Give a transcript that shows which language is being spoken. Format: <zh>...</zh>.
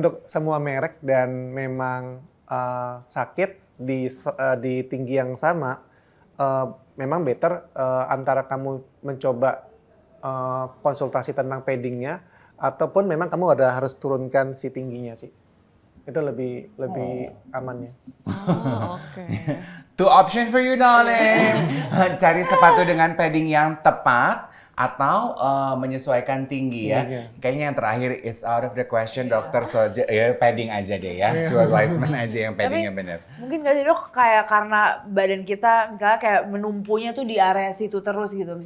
<id>Untuk semua merek dan memang sakit di tinggi yang sama, memang better antara kamu mencoba konsultasi tentang paddingnya, ataupun memang kamu harus turunkan si tingginya sih. Itu lebih amannya. Oke.</id> <en>Two options for you darling.</en> <id>Cari sepatu dengan padding yang tepat atau menyesuaikan tinggi ya. Iya. Kayaknya yang terakhir</id> <en>is out of the question</en> <id>dokter. So ya padding aja deh ya. Shoe placement aja yang paddingnya bener. Mungkin gak sih, Dok, kayak karena badan kita misalnya kayak menumpunya tuh di area situ terus gitu.</id>